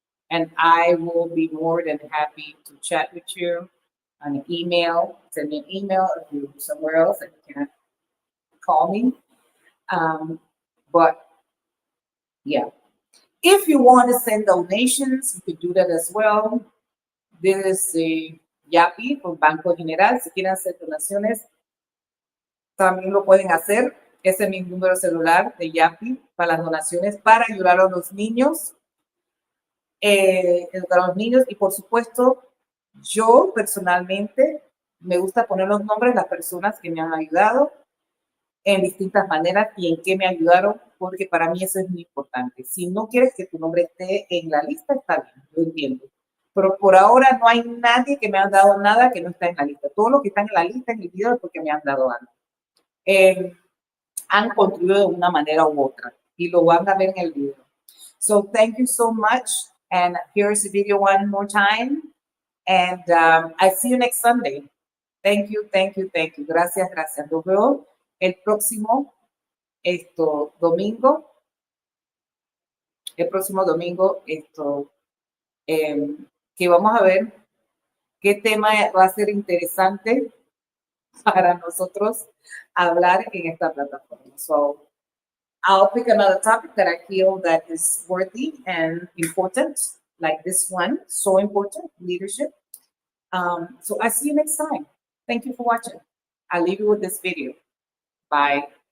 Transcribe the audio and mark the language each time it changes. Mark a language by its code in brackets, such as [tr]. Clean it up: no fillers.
[en] And I will be more than happy to chat with you on an email. Send me an email if you're somewhere else and you can't call me. But yeah, if you want to send donations, you could do that as well. This is the Yapi por Banco General. [es] Si quieren hacer donaciones, también lo pueden hacer. Ese es mi número celular de Yapi para las donaciones, para ayudar a los niños, educar a los niños. Y por supuesto, yo personalmente me gusta poner los nombres de las personas que me han ayudado en distintas maneras y en qué me ayudaron, porque para mí eso es muy importante. Si no quieres que tu nombre esté en la lista, está bien, lo entiendo. Pero por ahora no hay nadie que me ha dado nada que no está en la lista. Todos los que están en la lista en el video es porque me han dado algo. Han contribuido de una manera u otra y lo van a ver en el video. [en] So thank you so much. And here's the video one more time. And I see you next Sunday. Thank you, thank you, thank you. [es] Gracias, gracias. Los veo el próximo domingo. El próximo domingo, que vamos a ver qué tema va a ser interesante para nosotros hablar en esta plataforma. [en] So I'll pick another topic that I feel that is worthy and important, like this one, so important, leadership. So I see you next time. Thank you for watching. I'll leave you with this video. Bye.